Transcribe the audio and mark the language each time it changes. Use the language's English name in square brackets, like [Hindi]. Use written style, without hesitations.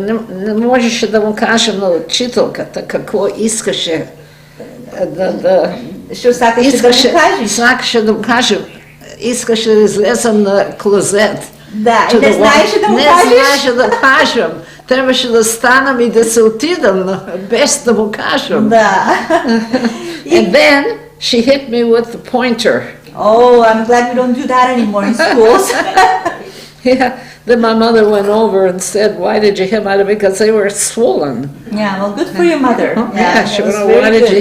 [Bulgarian] Не можеше да му кажем на учителката какво искаше да [Macedonian] Што сакаше да му кажеш? [Bulgarian] Сакаше да му кажем, искаше да излезем на клозет. [Macedonian] Да, и не знаеше да му кажеш? Не знаеше да кажем. [Bulgarian] Трябваше да станам и да се отидам, без да му кажем. Да. [English] And then she hit me with the pointer. Oh, I'm glad we don't do that anymore in schools. Yeah. Then my mother went over and said, "Why did you hit me?" Because they were swollen. Yeah, well, good for your mother. Yeah, she that was went, very "Why did you